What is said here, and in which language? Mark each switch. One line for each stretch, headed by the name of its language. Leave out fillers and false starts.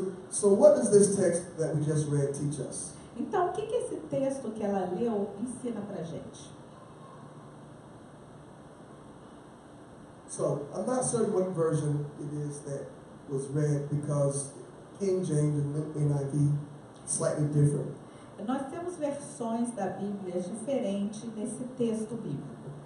English: So what does this text that we just read teach us?
Portuguese: Então, o que esse texto que ela leu ensina pra gente?
English: So, I'm not certain what version it is that was read because King James and NIV slightly different.
Portuguese: Nós temos versões da Bíblia diferentes nesse texto bíblico.